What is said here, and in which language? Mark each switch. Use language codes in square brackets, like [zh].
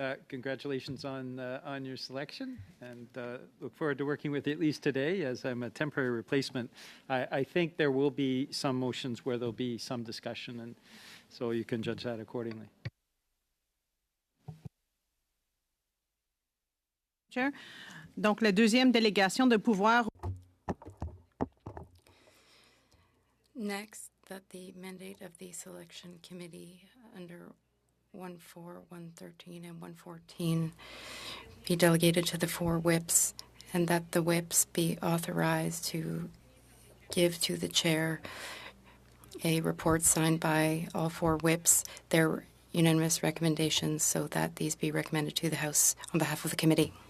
[en] congratulations on your selection, and look forward to working with you at least today, as I'm a temporary replacement. I think there will be some motions where there'll be some discussion, and so you can judge that accordingly. Chair. [fr] Donc, la deuxième délégation de pouvoir. [en] Next, that the mandate of the selection committee under 1.4, 1.13, and 1.14 be delegated to the 4 whips, and that the whips be authorized to give to the chair a report signed by all 4 whips, their unanimous recommendations, so that these be recommended to the House on behalf of the committee.